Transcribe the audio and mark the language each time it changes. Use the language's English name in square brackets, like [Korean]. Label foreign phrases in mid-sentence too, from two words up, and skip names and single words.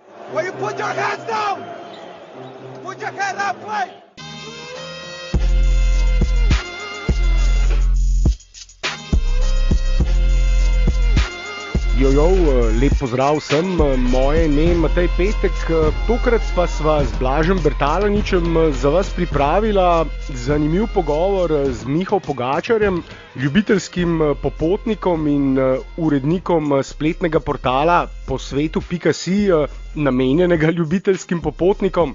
[English] Will you put your hands down? Put your head up, play! Jojo, [Slovenian] lep pozdrav vsem, moje ime je Matej Petek, tokrat pa sva z Blažem Bertalaničem za vas pripravila zanimiv pogovor z Miho Pogačarjem, ljubiteljskim popotnikom in urednikom spletnega portala posvetu.si, namenjenega ljubiteljskim popotnikom.